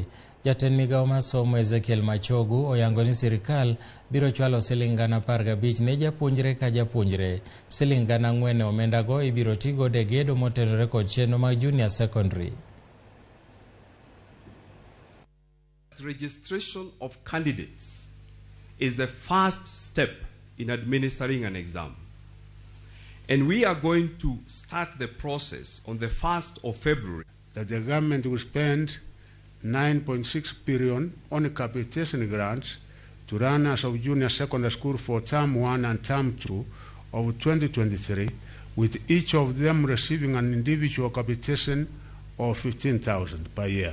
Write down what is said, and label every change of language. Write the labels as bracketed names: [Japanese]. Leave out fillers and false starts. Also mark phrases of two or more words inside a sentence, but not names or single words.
[Luo (Kenya and Tanzania)] Jatend migao mar somo Ezekiel Machogu oyango ni sirikal biro chwalo siling gana 15 ne japuonjre ka japuonjre. Siling gana 4 omenda go ibiro tigo de gedo motenore kod chenro mag junior secondary. [English] Registration of candidates is the first step in administering an exam. And we are going to start the process on the 1st of February. That the government will spend 9.6 billion on capitation grants to runners of junior secondary school for term 1 and term 2 of 2023, with each of them receiving an individual capitation of 15,000 per year.